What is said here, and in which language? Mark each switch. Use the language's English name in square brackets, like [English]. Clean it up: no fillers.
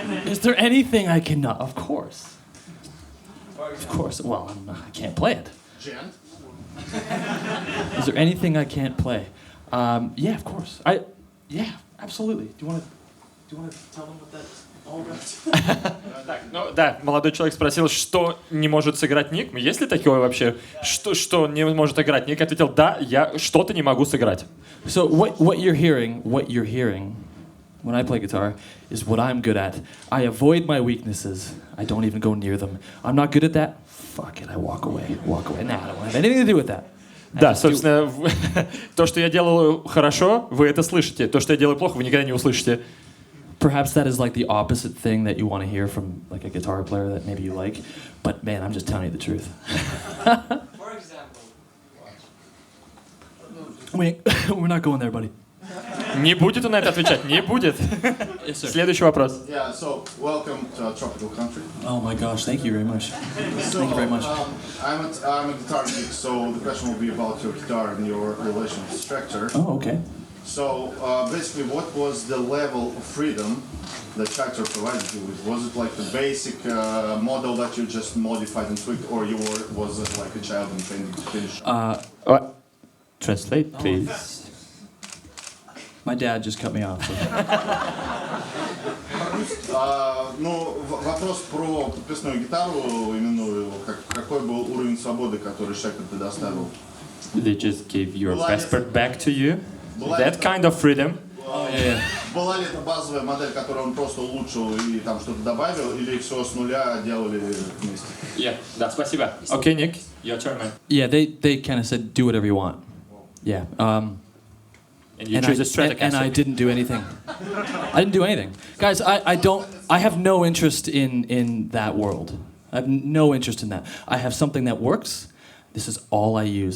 [English] Is there anything I cannot? Of course. Of course. Well, I can't play it. Gent? Is there anything I can't play? Yeah, of course. Yeah, absolutely. Do you want to tell them what that's all about? [Russian] Так, ну да, молодой человек спросил, что не может сыграть Ник. Есть ли такое вообще? Что не может играть? Ник ответил, да, я что-то не могу сыграть. [English] So what you're hearing when I play guitar is what I'm good at. I avoid my weaknesses. I don't even go near them. I'm not good at that. Fuck it, I walk away. Nah, I don't have anything to do with that. [Russian] Да, собственно, то, что я делаю хорошо, вы это слышите. То, что я делаю плохо, вы никогда не услышите. [English] Perhaps that is like the opposite thing that you want to hear from like a guitar player that maybe you like. But man, I'm just telling you the truth. For example, We're not going there, buddy. [Russian] Не будет он на это отвечать, не будет. [English] Yes, sir. [Russian] Следующий вопрос. [English] Yeah, so welcome to a tropical country. Oh my gosh, thank you very much. So, Thank you very much. I'm a guitar geek, so the question will be about your guitar and your relation with Schecter. Oh, okay. So basically, what was the level of freedom that Schecter provided you with? Was it like the basic model that you just modified and tweaked, or was it like a child and finished? Translate, please. My dad just cut me off. [Russian] Ну, вопрос про подписную гитару, именную, какой был уровень свободы, который Schecter предоставил? [English] They just gave your [Russian] Была [English] passport back to you. [Russian] Была [English] That [Russian] это- [English] kind of freedom. [Russian] Была ли это базовая модель, которую он просто улучшил и там что-то добавил, или все с нуля делали вместе? Yeah, да, спасибо. [English] Okay, Nick, your turn, man. Yeah, they kind of said do whatever you want. Yeah. And you choose a Stratocaster. and I didn't do anything. I didn't do anything, guys. I have no interest in that world. I have no interest in that. I have something that works. This is all I use.